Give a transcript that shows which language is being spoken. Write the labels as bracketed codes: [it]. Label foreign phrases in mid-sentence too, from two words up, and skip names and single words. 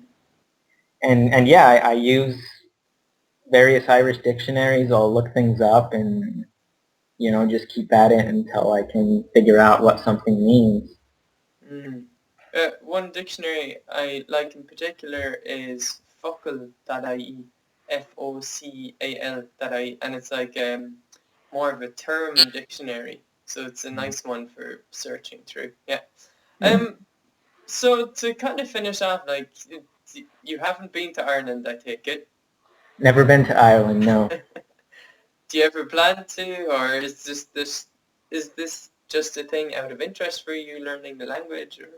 [en] and yeah, I use various Irish dictionaries. I'll look things up and just keep at it until I can figure out what something means. Mm. One dictionary I like in particular is focal.ie, focal.ie, and it's like more of a term dictionary, so it's a nice one for searching through. Yeah. Mm. Um. So to kind of finish off, like you haven't been to Ireland, I take it. Never been to Ireland, no. Do you ever plan to, or is this just a thing out of interest for you, learning the language, or?